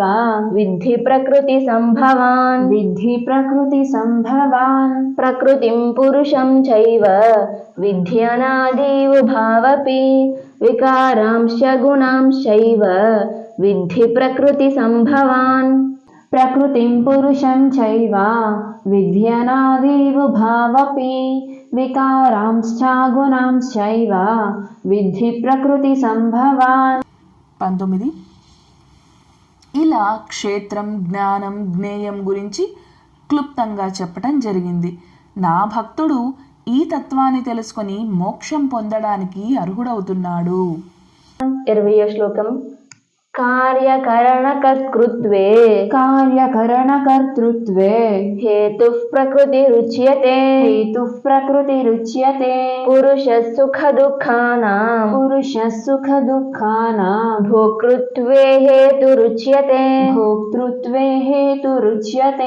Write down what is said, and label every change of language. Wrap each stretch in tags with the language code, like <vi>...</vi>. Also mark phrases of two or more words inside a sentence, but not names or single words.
<sa>విద్ధి ప్రకృతి సంభవాన్. విద్ధి ప్రకృతి సంభవాన్. ప్రకృతిం పురుషం చైవ విద్యనాదీవుభావపి వికారాంశ్చ గుణాంశైవ విద్ధి ప్రకృతి సంభవాన్. प्रकृतिं पुरुषं चैव विद्यनादिवुभावपि विकारांश्च गुणांश्चैव विद्धि प्रकृतिसम्भवान्</sa> <te>19. ఇలా క్షేత్రం జ్ఞానం జ్ఞేయం గురించి క్లుప్తంగా చెప్పటం జరిగింది. నా భక్తుడు ఈ తత్వాన్ని తెలుసుకొని మోక్షం పొందడానికి అర్హుడవుతున్నాడు. 20వ శ్లోకం. కార్యకరణకర్తృత్వే</te> <sa>कार्यकरणकर्तृत्वे हेतुः प्रकृतिरुच्यते हेतुः प्रकृतिरुच्यते पुरुषः सुखदुःखानां पुरुषः सुखदुःखानां भोक्तृत्वे हेतुरुच्यते भोक्तृत्वे हेतुरुच्यते</sa>